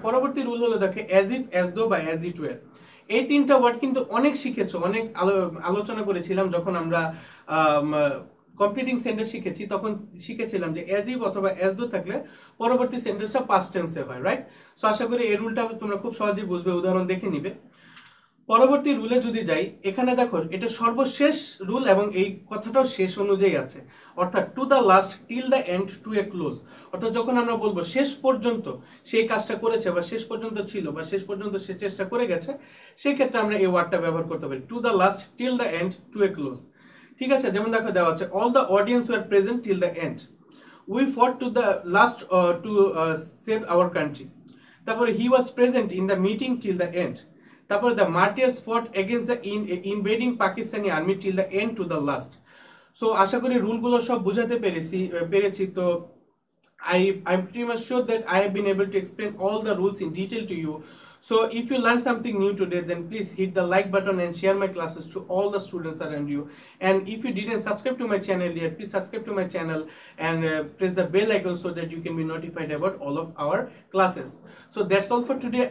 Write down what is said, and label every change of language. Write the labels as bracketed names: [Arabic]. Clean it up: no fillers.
[Bangla] পরবর্তী রুল হলো দেখো as if, as though বা as it were। এই তিনটা ওয়ার্ড কিন্তু অনেক শিখেছো, অনেক আলোচনা করেছিলাম যখন আমরা কমপ্লিটিং সেন্টেন্স শিখেছি, তখন শিখেছিলাম যে as if অথবা as though থাকলে পরবর্তী সেন্টেন্সটা পাস্ট টেন্সে হয়, রাইট? সো আশা করি এই রুলটা তোমরা খুব সহজেই বুঝবে, উদাহরণ দেখে নিবে। পরবর্তী রুলে যদি যাই, এখানে দেখো এটা সর্বশেষ রুল এবং এই কথাটাও শেষ অনুযায়ী আছে, অর্থাৎ to the last till the end two a close. অর্থাৎ যখন আমরা বলবো শেষ পর্যন্ত সেই কাজটা করেছে বা শেষ পর্যন্ত ছিল বা শেষ পর্যন্ত সে চেষ্টা করে গেছে, সেই ক্ষেত্রে আমরা এই ওয়ার্ডটা ব্যবহার করতে পারি, to the last till the end two a close. ঠিক আছে, যেমন দেখো দেওয়া আছে [English] All the audience were present till the end, we fought to the last to save our country. তারপরে he was present in the meeting till the end. তারপরে the martyrs fought against the invading Pakistani army till the end to the last. [Bangla] So আশা করি রুলগুলো সব বুঝাতে পেরেছি। [English] তো I'm pretty much sure that I have been able to explain all the rules in detail to you. So if you learned something new today, then please hit the like button and share my classes to all the students around you. And if you didn't subscribe to my channel yet, please subscribe to my channel and press the bell icon so that you can be notified about all of our classes. So that's all for today.